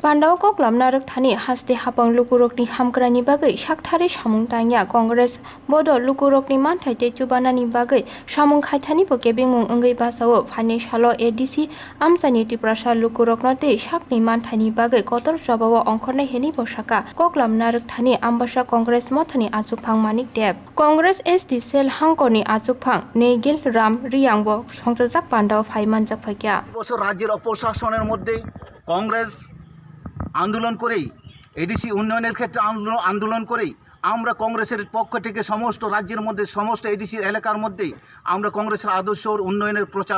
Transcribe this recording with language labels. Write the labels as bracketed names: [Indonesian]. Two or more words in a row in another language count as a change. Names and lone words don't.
[Kok Borok] pandao koklamna rok thani haste hapang lukurokni hamkrani bagai sakthari samung tangya Congress bodol lukurokni manthaite chubanani bagai samung khaithani poke bingmung ongai basao phane salo ADC amchani Tripura lukuroknote sakni manthani bagai kotor jabawo ongkhornai heni bosaka koklamna rok thani ambasa Congress mothani achukphang manik deb Congress SD cell hangkorni achukphang Negil Ram Riyangbo সংযোজক পান্ডাও ফাইমানজাক ফাইকিয়া [Bangla] বছর রাজ্যের অপশাসনের মধ্যে কংগ্রেস আন্দোলন করেই এডিসি উন্নয়নের ক্ষেত্রে আন্দোলন করেই আমরা কংগ্রেসের পক্ষ থেকে সমস্ত রাজ্যের মধ্যে সমস্ত এডিসির এলাকার মধ্যেই আমরা কংগ্রেসের আদর্শ উন্নয়নের প্রচার